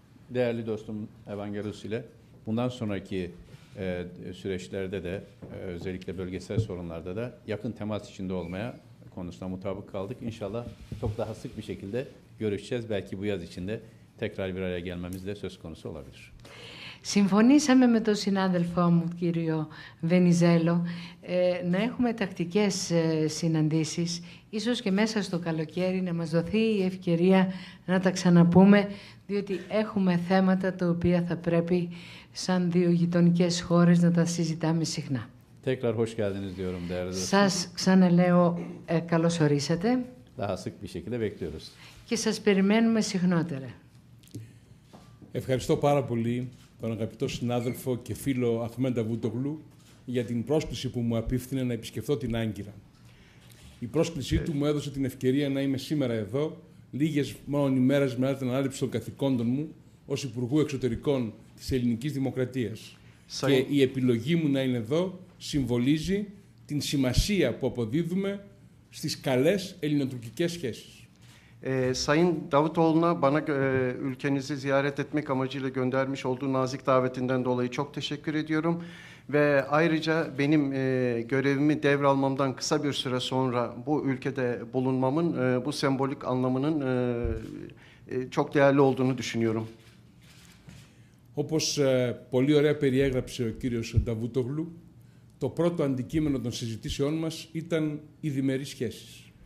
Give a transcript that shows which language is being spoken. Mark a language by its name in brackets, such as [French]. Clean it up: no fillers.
[Turkish] Değerli dostum Evangelos ile bundan sonraki süreçlerde de özellikle bölgesel sorunlarda da yakın temas içinde olmaya konusunda mutabık kaldık. İnşallah çok daha sık bir şekilde görüşeceğiz. Belki bu yaz içinde tekrar bir araya gelmemiz de söz konusu olabilir. [Greek] Συμφωνήσαμε με τον συνάδελφό μου, κύριο Βενιζέλο, να έχουμε τακτικές συναντήσεις, ίσως και μέσα στο καλοκαίρι να μας δοθεί η ευκαιρία να τα ξαναπούμε, διότι έχουμε θέματα τα οποία θα πρέπει σαν δύο γειτονικές χώρες να τα συζητάμε συχνά. [Turkish] Tekrar hoş geldiniz diyorum değerli dostum. [Greek] Σας ξαναλέω καλώς ορίσατε. [Turkish] Daha sık bir şekilde bekliyoruz. [Greek] Και σας περιμένουμε συχνότερα. Ευχαριστώ πάρα πολύ τον αγαπητό συνάδελφο και φίλο Αχμέντ Νταβούτογλου για την πρόσκληση που μου απίφθινε να επισκεφθώ την Άγκυρα. Η πρόσκλησή του μου έδωσε την ευκαιρία να είμαι σήμερα εδώ, λίγες μόνο ημέρες μετά την ανάληψη των καθηκόντων μου ως Υπουργού Εξωτερικών της Ελληνικής Δημοκρατίας. Και η επιλογή μου να είναι εδώ συμβολίζει την σημασία που αποδίδουμε στις καλές ελληνοτουρκικές σχέσεις. [Turkish] Sayın Davutoğlu'na bana ülkenizi ziyaret etmek amacıyla göndermiş olduğu nazik davetinden dolayı çok teşekkür ediyorum. Ve ayrıca benim görevimi devralmamdan kısa bir süre sonra bu ülkede bulunmamın bu sembolik anlamının çok değerli olduğunu düşünüyorum. [Greek] Όπως πολύ ωραία περιέγραψε ο κύριος Νταβούτογλου, το πρώτο αντικείμενο των συζητήσεών μας ήταν οι διμερείς σχέσεις.